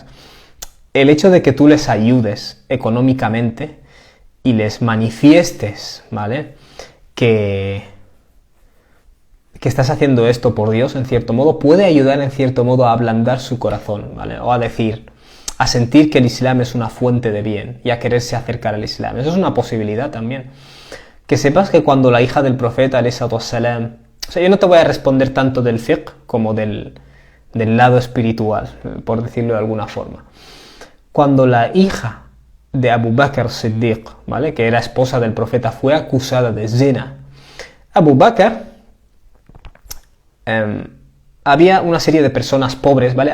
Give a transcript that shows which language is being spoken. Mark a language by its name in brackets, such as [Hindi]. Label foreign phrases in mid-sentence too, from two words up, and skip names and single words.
[Spanish] El hecho de que tú les ayudes económicamente y les manifiestes, ¿vale?, que estás haciendo esto por Dios, en cierto modo, puede ayudar en cierto modo a ablandar su corazón, ¿vale? O a sentir que el Islam es una fuente de bien y a quererse acercar al Islam. Eso es una posibilidad también. Que sepas que cuando la hija del profeta, [Arabic] عليه الصلاة والسلام, [Spanish] o sea, yo no te voy a responder tanto del fiqh como del lado espiritual, por decirlo de alguna forma. Cuando la hija de Abu Bakr Siddiq, ¿vale?, que era esposa del profeta, fue acusada de zina, Abu Bakr, había una serie de personas pobres, ¿vale?